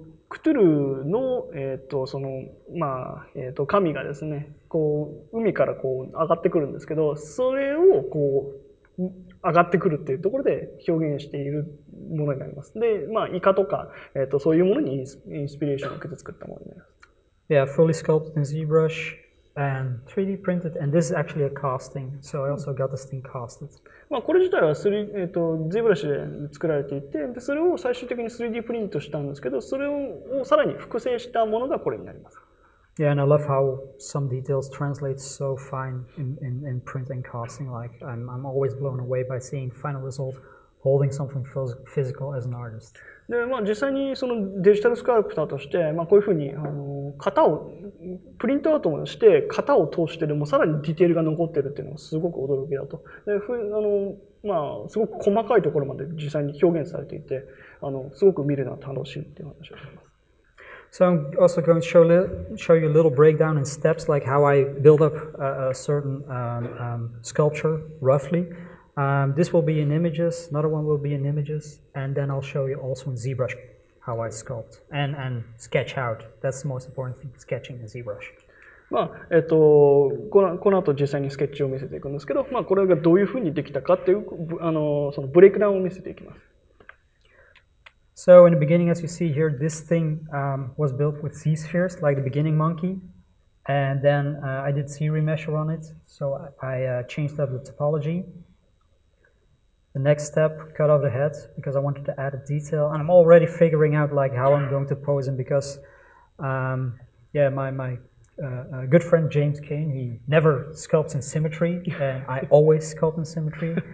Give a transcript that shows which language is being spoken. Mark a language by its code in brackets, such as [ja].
[ja] クトゥルの、まあ、神がですね、こう、海からこう上がってくるんですけど、それをこう、上がってくるっていうところで表現しているものになります。で、まあ、イカとか、そういうものにインスピレーションを受けて作ったものになります。 [en] Yeah, fully sculpted in ZBrush and 3D printed, and this is actually a casting, so I also got this thing casted. [ja] まあこれ自体はZBrush で作られていて、でそれを最終的に 3D プリントしたんですけど、それをさらに複製したものがこれになります。 [en] Yeah, and I love how some details translate so fine in print and casting. Like I'm always blown away by seeing final result holding something physical as an artist. [ja] でまあ、実際にそのデジタルスカルプターとして、まあ、こういうふうに型をプリントアウトして型を通してでもさらにディテールが残っているっていうのがすごく驚きだと。でまあ、すごく細かいところまで実際に表現されていてすごく見るのは楽しいっていう話をしています。 [en] So I'm also going to show you a little breakdown in steps, like how I build up a certain sculpture roughly. This will be in images, another one will be in images, and then I'll show you also in ZBrush how I sculpt and sketch out. That's the most important thing, sketching in ZBrush. [ja] まあこの後実際にスケッチを見せていくんですけど、まあ、これがどういうふうにできたかっていうそのブレイクダウンを見せていきます。 [en] So in the beginning, as you see here, this thing was built with Z-spheres, like the beginning monkey. And then I did Z-remesher on it, so I changed up the topology. The next step, cut off the head, because I wanted to add a detail. And I'm already figuring out like how I'm going to pose him, because yeah, my good friend James Kane, he never sculpts in symmetry, and I always sculpt in symmetry.